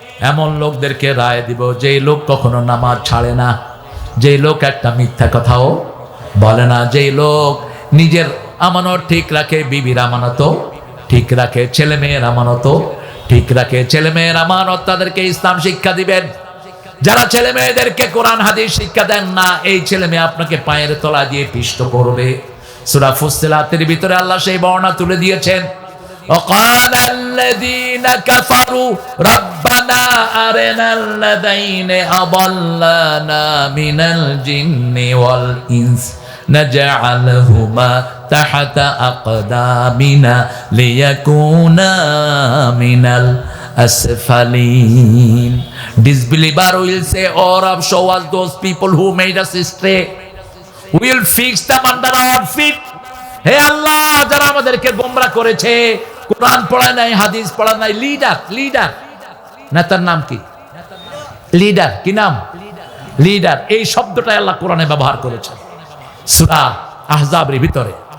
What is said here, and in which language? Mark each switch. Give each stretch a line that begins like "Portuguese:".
Bangla: এমন লোকদেরকে রায় দিব যেই লোক কখনো নামাজ ছাড়ে না, যেই লোক একটা মিথ্যা কথাও বলে না, যেই লোক নিজের আমানত ঠিক রাখে, বিবির আমানতও ঠিক রাখে, ছেলে মেয়ের আমানতও ঠিক রাখে। ছেলে মেয়ের আমানত তাদেরকে ইসলাম শিক্ষা দিবেন। যারা ছেলে মেয়েদেরকে কোরআন হাদিস শিক্ষা দেন না, এই ছেলে মেয়ে আপনাকে পায়ের তলা দিয়ে পিষ্ট করবে। সূরা ফুসসিলাতের ভিতরে আল্লাহ সেই বর্ণনা তুলে দিয়েছেন।
Arabic: وقال الذين كفروا ربنا أرنا الذين أضلنا من الجن والإنس نجعلهما تحت أقدامنا ليكونا من الأسفلين.
English: Disbeliever will say, "Oh Rabb, show us those people who made us stray. We will fix them under our feet."
Bangla: হে আল্লাহ, যারা আমাদেরকে গোমরা করেছে, কোরআন পড়ায় নাই, হাদিস পড়ায় নাই, লিডার নেতার নাম কি? লিডার। কি নাম? লিডার। এই শব্দটা আল্লাহ কোরআনে ব্যবহার করেছে সূরা আহজাবের ভিতরে।